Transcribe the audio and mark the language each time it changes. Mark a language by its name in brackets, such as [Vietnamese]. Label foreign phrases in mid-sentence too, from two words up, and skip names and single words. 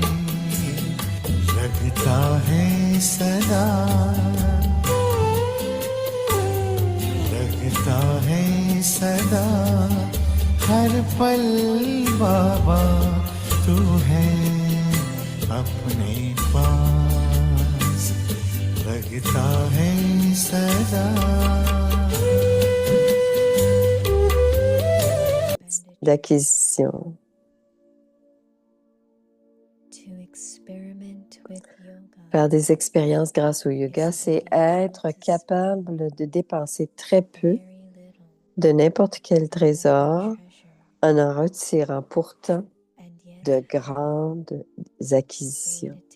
[Hindi] लगता है सदा लगता है सदा हर पल बाबा तू है अपने पास लगता है सदा [French] d'acquisition. Faire des expériences grâce au yoga, c'est être capable de dépenser très peu de n'importe quel trésor en en retirant pourtant de grandes acquisitions.